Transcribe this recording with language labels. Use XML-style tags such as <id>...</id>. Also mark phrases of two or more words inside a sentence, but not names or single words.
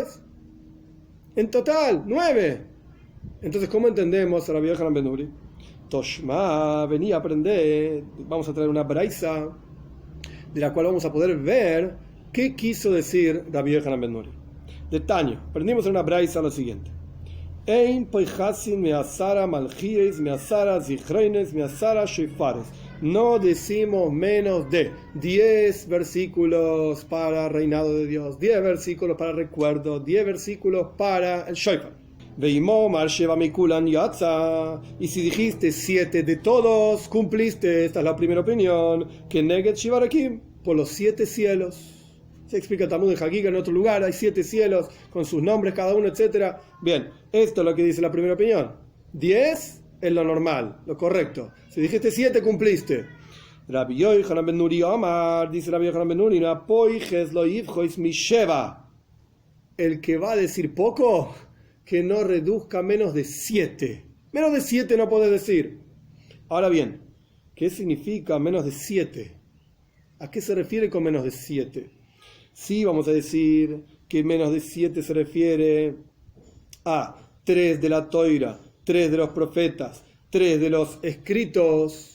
<es>En total, 9. Entonces, ¿cómo entendemos a Rabbi Yochanan ben Nuri? Toshma, venía a aprender, vamos a traer una braisa de la cual vamos a poder ver qué quiso decir Rabbi Yochanan ben Nuri. De Taño, aprendimos en una braisa lo siguiente:</es> <he>אין פוחתין מעשרה מלכיות מעשרה זכרונות מעשרה שופרות.</he> <es>No decimos menos de 10 versículos para reinado de Dios, 10 versículos para recuerdo, 10 versículos para el shofar. Y si dijiste 7 de todos, cumpliste. Esta es la primera opinión, que</es> <he>נגד שבעה רקיעים,</he> <es>por los 7 cielos. Se explica Talmud en Hagiga en otro lugar, hay 7 cielos con sus nombres cada uno, etc. Bien, esto es lo que dice la primera opinión. 10 es lo normal, lo correcto. Si dijiste 7, cumpliste. Rabbi Yochanan ben Nuri Omar, dice Rabbi Yochanan ben Nuri, el que va a decir poco, que no reduzca menos de 7. Menos de 7 no puedes decir. Ahora bien, ¿qué significa menos de 7? ¿A qué se refiere con menos de 7? Sí, vamos a decir que menos de 7 se refiere a 3 de la Toira, 3 de los profetas, 3 de los escritos.</es>